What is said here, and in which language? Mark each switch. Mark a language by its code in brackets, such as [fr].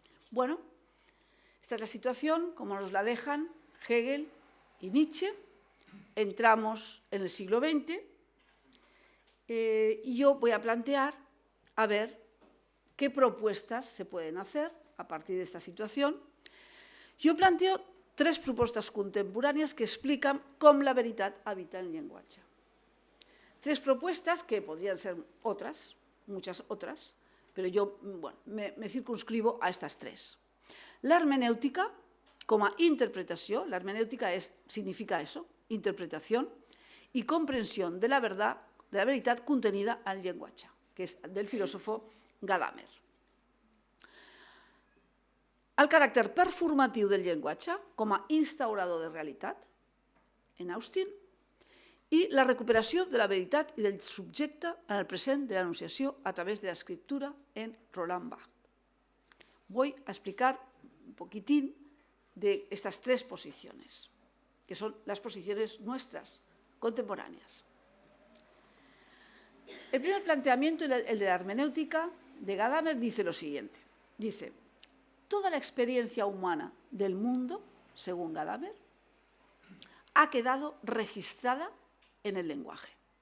[es] Bueno, esta es la situación, como nos la dejan Hegel y Nietzsche. Entramos en el siglo XX y yo voy a plantear, a ver, qué propuestas se pueden hacer a partir de esta situación. [ca] Jo planteo tres propostes contemporànies que expliquen com la veritat habita en el llenguatge. [es] Tres propuestas que podrían ser otras, muchas otras, pero yo me circunscribo a estas tres. La hermenéutica, [ca] com a interpretació, [es] la hermenéutica significa eso, interpretación y comprensión de la veritat contenida en el llenguatge, [ca] que és del filòsofo [es] Gadamer. [ca] El caràcter performatiu del llenguatge com a instaurador de realitat, en Austin, i la recuperació de la veritat i del subjecte en el present de l'enunciació a través de l'escriptura en Roland Barthes. [es] Voy a explicar un poquitín de estas tres posiciones, que son las posiciones nuestras, contemporáneas. El primer planteamiento, el de la hermenéutica de Gadamer, dice lo siguiente. Dice, toda la experiencia humana del mundo, según Gadamer, ha quedado registrada en el lenguaje.